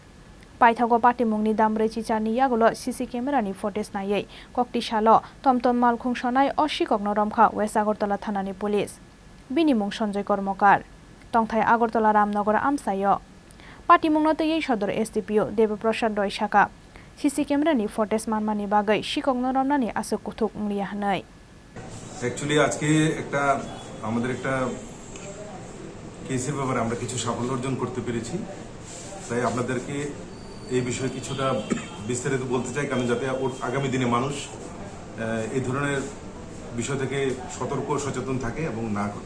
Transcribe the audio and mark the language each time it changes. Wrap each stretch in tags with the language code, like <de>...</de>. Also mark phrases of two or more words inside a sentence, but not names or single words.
<trp>Paithago party mungni Dambrei Chichani yagulo</trp> <en>CC camera</en> <trp>ni footage nayei kokti shalo Tom Malkhung sonai o Sikokno Romkha West Agartala Thanani Police. Bini mung Sonjoy Kormokar. Tongthai Agartala Ramnagar Amsayo. Party mungna Sodor SDPO Debaprasad Roy Shaka.</trp> <en>CC camera</en> <trp>ni footage manmani bagai Sikokno romnani asuk kuthuk ngliya hanai.</trp> <bn>Actually আজকে একটা আমাদের একটা কেসের ব্যাপারে আমরা কিছু সাফল্য অর্জন করতে পেরেছি। তাই আপনাদেরকে এই বিষয়ে কিছুটা বিস্তারিত বলতে চাই কারণ যাতে আগামী দিনে মানুষ এই ধরনের বিষয় থেকে সতর্ক ও সচেতন থাকে এবং না ঘটে।</bn>